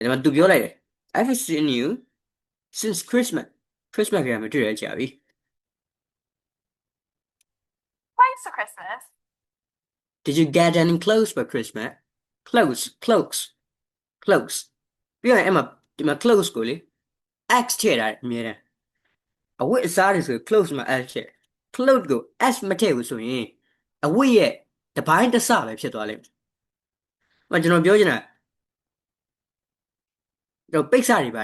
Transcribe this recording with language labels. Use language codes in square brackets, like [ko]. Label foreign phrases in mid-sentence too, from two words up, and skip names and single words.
[my] ဒါမှသူပြောလိုက်တယ် [en] I've seen you since Christmas [my] ကမတွေ့ရကြပြီ [en] Thanks for Christmas. Did you get any clothes for Christmas clothes [my] ပြီးရင်အဲ့မှာဒီမှာ clothes ကိုလေ X ထည့်ထားတယ်အမြဲတမ်းအဝတ်အစားတွေဆို clothes မှာ X ထည့် clothes ကို S မထည့်ဘူးဆိုရင်အဝတ်ရဲ့တစ်ပိုင်းတစ်စပဲဖြစ်သွားလိမ့်မယ်ကျွန်တော်ပြောချင်တာတော့ပိတ်စတွေ